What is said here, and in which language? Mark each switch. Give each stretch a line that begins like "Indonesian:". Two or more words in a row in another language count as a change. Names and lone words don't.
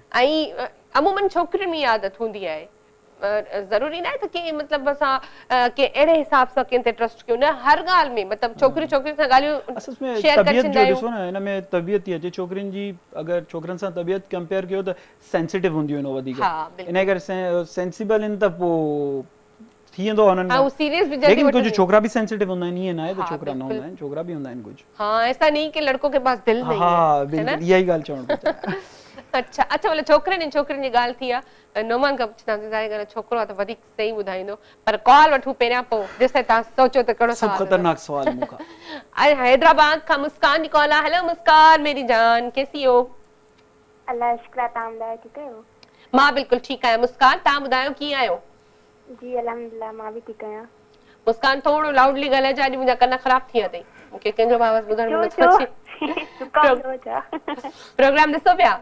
Sindhi: ऐं अमूमन छोकिरियुनि में आदत हूंदी आहे, ज़रूरी न आहे त की मतिलबु असां के अहिड़े हिसाब सां कंहिं ते ट्रस्ट कयूं, न हर ॻाल्हि में मतिलबु छोकिरी सां ॻाल्हियूं शेयर करे छॾंदा आहियूं। ॾिसो न हिन में तबियत थी अचे छोकिरियुनि जी, अगरि छोकिरनि सां तबियत कंपेयर कयो त सेंसिटिव हूंदियूं आहिनि वधीक, इन करे सेंसिबल आहिनि त पोइ थी वेंदो आहे हुननि में। लेकिन कुछ छोकरा भी सेंसिटिव हूंदा आहिनि, ईअं न आहे त छोकरा न हूंदा आहिनि, छोकरा भी हूंदा आहिनि कुछ।
Urdu: ہاں ایسا نہیں کہ لڑکوں کے پاس دل نہیں ہے.
Sindhi: हाँ बिल्कुल यही ॻाल्हि चवणु पियो। अच्छा अच्छा मतलब छोकिरनि ऐं छोकिरियुनि जी ॻाल्हि थी आहे, नोमान खां पुछंदासीं तव्हां छोकिरो आहे त वधीक सही ॿुधाईंदो, पर कॉल वठूं पहिरियां पोइ जेसिताईं तव्हां सोचो त कहिड़ो सवाल। खतरनाक सवाल मूंखां। हैदराबाद खां मुस्कान जी कॉल आहे।
Urdu: ہیلو مسکان میری جان، کیسی ہو?
Sindhi: अल्लाह शुक्र, तव्हां ॿुधायो ठीकु आहियो? मां बिल्कुलु ठीकु आहियां। मुस्कान तव्हां ॿुधायो कीअं आहियो? जी अल्हम्दुलिल्लाह मां बि ठीकु आहियां। मुस्कान थोरो लाउडली ॻाल्हाइजो, अॼु मुंहिंजा कन ख़राब थी विया अथई, मूंखे कंहिंजो आवाज़ ॿुधण में नथो अचे। प्रोग्राम ॾिसो पिया?